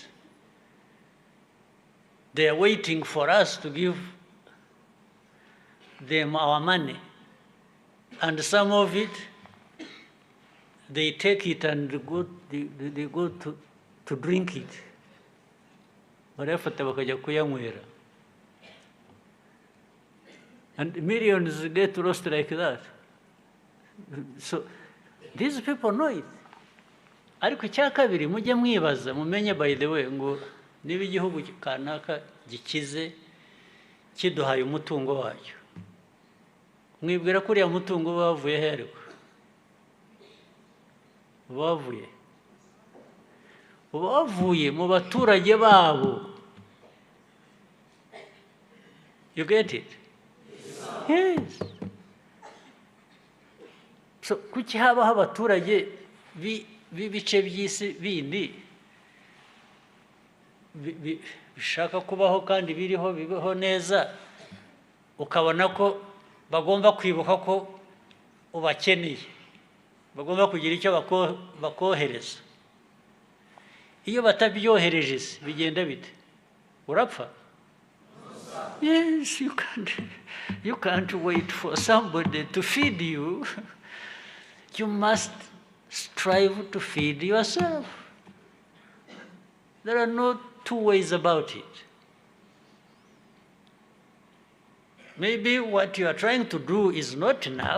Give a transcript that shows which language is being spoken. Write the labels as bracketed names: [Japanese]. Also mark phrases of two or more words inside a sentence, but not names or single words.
[English] They are waiting for us to give them our money. And some of it, they take it and they go to drink it. [Kinyarwanda] Barafata bakajya kuyanywera. [English] And millions get lost like that. So these people know it. [Kinyarwanda] Ariko icya kabiri mujye mwibaza mumenye [English] by the way [Kinyarwanda] ngo niba igihugu kanaka gikize kiduhaye umutungo wacyo. Mwibwira ko uriya mutungo bavuye he ariko? Bavuye mu baturage babo. [English] You get it? Yes. [Kinyarwanda] So kuki habaho abaturage b'ibice by'isi bindi bishaka kubaho kandi biriho bibeho neza ukabona ko bagomba kwibuka ko ubakeneye bagomba kugira icyo bakohereza iyo batabyohereje bigenda bite urapfa? [English] Yes, you can't wait for somebody to feed you. You must strive to feed yourself. There are no two ways about it. Maybe what you are trying to do is not enough.